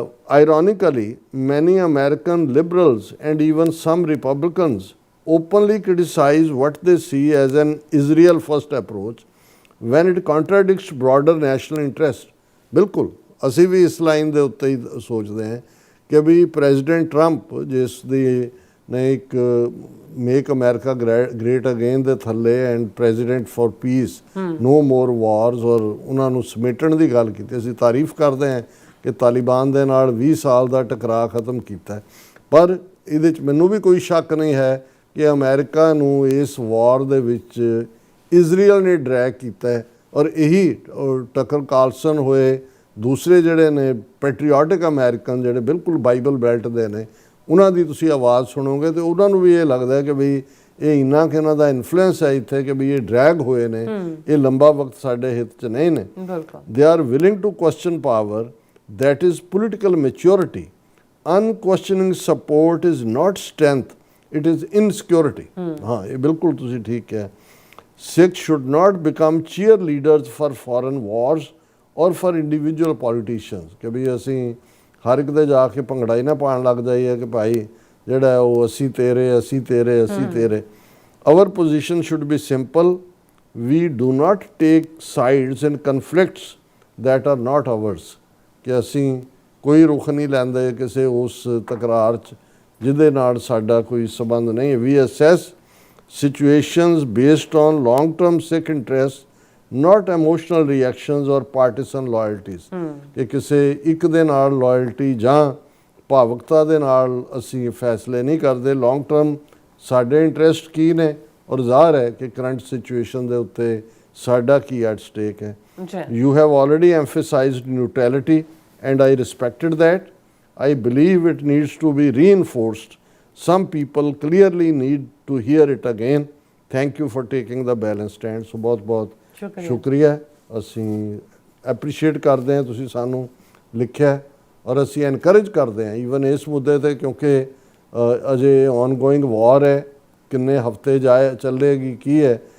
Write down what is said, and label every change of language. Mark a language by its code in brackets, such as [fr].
[en] Ironically, many American liberals and even some Republicans openly criticize what they see as an Israel first approach when it contradicts broader national interest। [pa] ਬਿਲਕੁਲ ਅਸੀਂ ਵੀ ਇਸ line ਦੇ ਉੱਤੇ ਹੀ ਸੋਚਦੇ ਹਾਂ ਕਿ ਵੀ president Trump ਜਿਸ ਦੀ ਨੇ ਇੱਕ ਮੇਕ ਅਮਰੀਕਾ ਗ੍ਰੇਟ ਅਗੇਨ ਦੇ ਥੱਲੇ ਐਂਡ ਪ੍ਰੈਜ਼ੀਡੈਂਟ ਫॉर ਪੀਸ ਨੋ ਮੋਰ ਵਾਰਸ ਔਰ ਉਹਨਾਂ ਨੂੰ ਸਮੇਟਣ ਦੀ ਗੱਲ ਕੀਤੀ। ਅਸੀਂ ਤਾਰੀਫ ਕਰਦੇ ਹਾਂ ਕਿ ਤਾਲਿਬਾਨ ਦੇ ਨਾਲ 20 ਸਾਲ ਦਾ ਟਕਰਾਅ ਖਤਮ ਕੀਤਾ, ਪਰ ਇਹਦੇ 'ਚ ਮੈਨੂੰ ਵੀ ਕੋਈ ਸ਼ੱਕ ਨਹੀਂ ਹੈ ਕਿ ਅਮਰੀਕਾ ਨੂੰ ਇਸ ਵਾਰ ਦੇ ਵਿੱਚ ਇਜ਼ਰਾਈਲ ਨੇ ਡਰੈਗ ਕੀਤਾ ਹੈ। ਔਰ ਇਹੀ ਟਕਰ ਕਾਰਲਸਨ ਹੋਏ, ਦੂਸਰੇ ਜਿਹੜੇ ਨੇ ਪੈਟਰੀਓਟਿਕ ਅਮਰੀਕਨ ਜਿਹੜੇ ਬਿਲਕੁਲ ਬਾਈਬਲ ਬੈਲਟ ਦੇ ਨੇ, ਉਹਨਾਂ ਦੀ ਤੁਸੀਂ ਆਵਾਜ਼ ਸੁਣੋਗੇ ਤੇ ਉਹਨਾਂ ਨੂੰ ਵੀ ਇਹ ਲੱਗਦਾ ਕਿ ਵੀ ਇਹ ਇੰਨਾ ਕਿ ਇਹਨਾਂ ਦਾ ਇਨਫਲੂਐਂਸ ਹੈ ਇੱਥੇ ਕਿ ਵੀ ਇਹ ਡਰੈਗ ਹੋਏ ਨੇ, ਇਹ ਲੰਬਾ ਵਕਤ ਸਾਡੇ ਹਿੱਤ 'ਚ ਨਹੀਂ ਨੇ। [en] They are willing to question power, that is political maturity. Unquestioning support is not strength, it is insecurity। [hi] हाँ, ये बिल्कुल तुसी ठीक है। [en] Sikhs should not become cheerleaders for foreign wars or for individual politicians। [pa] कि भी ਅਸੀਂ ਹਰ ਇੱਕ ਦੇ ਜਾ ਕੇ ਭੰਗੜਾ ਹੀ ਨਾ ਪਾਉਣ ਲੱਗ ਜਾਈਏ ਕਿ ਭਾਈ ਜਿਹੜਾ ਉਹ ਅਸੀਂ ਤੇਰੇ। [en] Our position should be simple. We do not take sides in conflicts that are not ours। [pa] ਕਿ ਅਸੀਂ ਕੋਈ ਰੁਖ ਨਹੀਂ ਲੈਂਦੇ ਕਿਸੇ ਉਸ ਤਕਰਾਰ 'ਚ ਜਿਹਦੇ ਨਾਲ ਸਾਡਾ ਕੋਈ ਸੰਬੰਧ ਨਹੀਂ। [en] We assess situations based on long term Sikh interest, not emotional reactions or partisan loyalties. [pa] ਕਿ ਕਿਸੇ ਇੱਕ ਦੇ ਨਾਲ ਲਾਇਲਟੀ ਜਾਂ ਭਾਵੁਕਤਾ ਦੇ ਨਾਲ ਅਸੀਂ ਫੈਸਲੇ ਨਹੀਂ ਕਰਦੇ। ਲੌਂਗ ਟਰਮ ਸਾਡੇ ਇੰਟਰਸਟ ਕੀ ਨੇ ਔਰ ਜ਼ਾਹਰ ਹੈ ਕਿ ਕਰੰਟ ਸਿਚੁਏਸ਼ਨ ਦੇ ਉੱਤੇ ਸਾਡਾ ਕੀ ਐਟ ਸਟੇਕ ਹੈ। [en] You have already emphasized neutrality and I respected that. I believe it needs to be reinforced. Some people clearly need to hear it again. Thank you for taking the balance stand. [pa] ਸੋ ਬਹੁਤ ਬਹੁਤ ਸ਼ੁਕਰੀਆ। ਅਸੀਂ appreciate ਕਰਦੇ ਹਾਂ ਤੁਸੀਂ ਸਾਨੂੰ ਲਿਖਿਆ, ਔਰ ਅਸੀਂ ਐਨਕਰੇਜ ਕਰਦੇ ਹਾਂ ਈਵਨ ਇਸ ਮੁੱਦੇ ਤੇ, ਕਿਉਂਕਿ ਅਜੇ ਔਨਗੋਇੰਗ ਵਾਰ ਹੈ, ਕਿੰਨੇ ਹਫ਼ਤੇ ਚੱਲੇਗੀ ਕੀ ਹੈ।